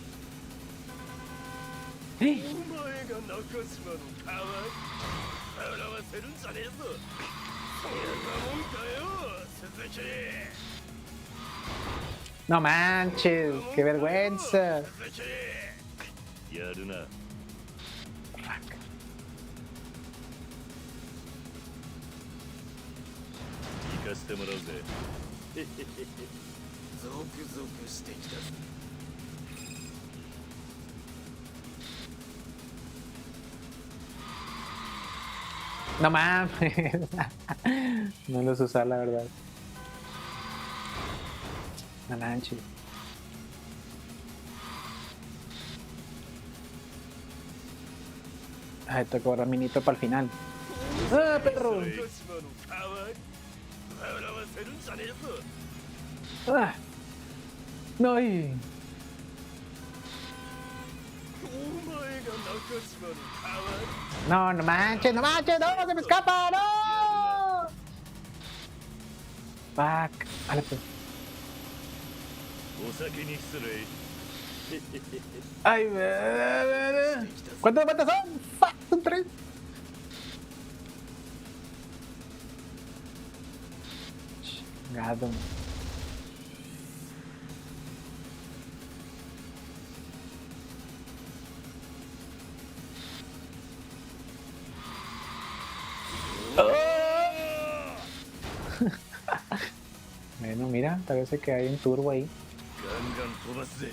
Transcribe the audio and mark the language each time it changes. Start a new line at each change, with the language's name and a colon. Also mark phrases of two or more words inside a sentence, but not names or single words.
Japanese: お前が中島の代わり笑わせるんじゃねえぞそんなもんかよ鈴木
Spanish: No manches, qué vergüenza.
Japanese: 鈴木やるな
English: Fuck.
Japanese: 行かせてもらうぜゾクゾクしてきたぜ
Spanish: No mames. No los usar, la verdad. No manches. Ay, tengo que guardar minito para el final. ¡Ah, perro!
Japanese: 中島の代わり笑わせるんじゃねえぞ
Spanish: ¡Ah! ¡No! ¡Ay!
Japanese: お前が中島の代わり
Spanish: ¡No, no manches! ¡No manches! ¡No! ¡Se me escapa! ¡No! ¡Fuck! Vale, pues.
Japanese: お先に失礼
Spanish: ¡Ay! ¿Cuántas son? ¡Fuck! Son 3. Chingado. Bueno, mira, parece que hay un turbo ahí.
Japanese: ガンガン飛ばすぜ